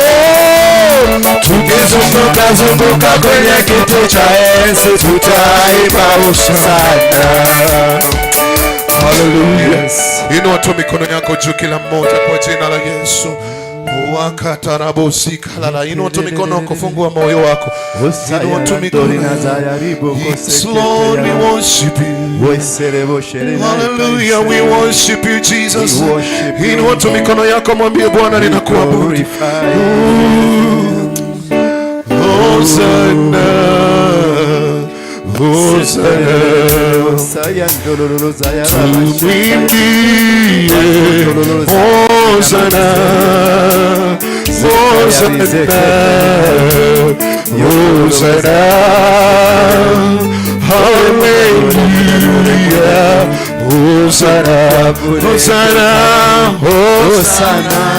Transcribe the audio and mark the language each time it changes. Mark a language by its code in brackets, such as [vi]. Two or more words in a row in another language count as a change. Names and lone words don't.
[sw] Tukizunguka kwenye kiti cha enzi, tutaimba hosana. Hallelujah. Inua tu mikono yako juu kila mmoja kwa jina la Yesu. Inua tu mikono, kufungua moyo wako. Inua tu mikono. [en] Yes, Lord, we worship you. Hallelujah, we worship you, Jesus. [sw] Inua tu mikono yako, mwambie Bwana, ninakuabudu. Hosanna, Hosana, tumwimbie Hosana, Hosana, Hosana, hallelujah, Hosana, Hosana, Hosana,